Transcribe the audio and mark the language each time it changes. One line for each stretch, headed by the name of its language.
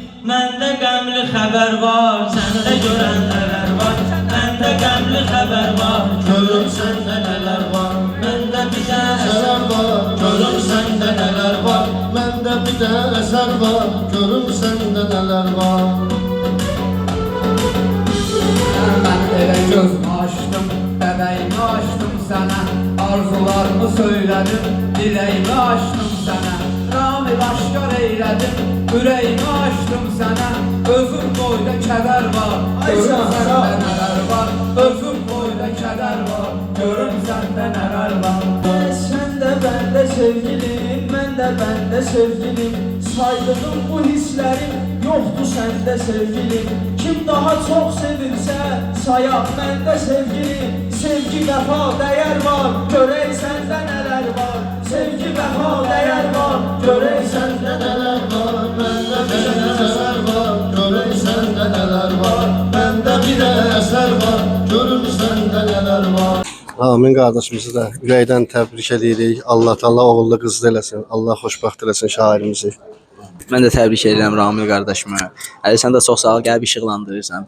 Azerbaijani: Məndə qəmli xəbər var, səndə görən nələr var. Məndə qəmli xəbər var, görüm səndə nələr var. Məndə bir də əsər var, görüm səndə nələr var. Məndə bir də əsər var, görüm səndə nələr var.
Turkish: Ben elə gözümü açtım, bebeğimi açtım sana. Arzularımı söyledim, dileğimi açtım sana. Ramil aşkar eyledim, yüreğimi açtım sana. Özüm boyda keder var, görüm sende neler var. Özüm boyda keder var, görüm sende neler var. Sen de ben de sevgilim, ben de sevgilim. Saydığım bu hislerim yoktu sende sevgilim. Kim daha çok sevirse sayar bende sevgilim. Sevgi vefa değer var, görey sende neler var. Sevgi vefa değer var, görey sende neler var.
Azerbaijani: Məndə bir də əsər var, görüm səndə nələr var. Məndə bir də əsər var, görüm səndə nələr var. Amin qardaşımızı da ürəkdən təbrik edirik. Allah Taala oğullu qızlı eləsin. Allah xoşbəxt eləsin şairimizi. Mən də təbrik edirəm Ramil qardaşımı. Əli sən də çox sağ ol, qəlbi işıqlandırırsan.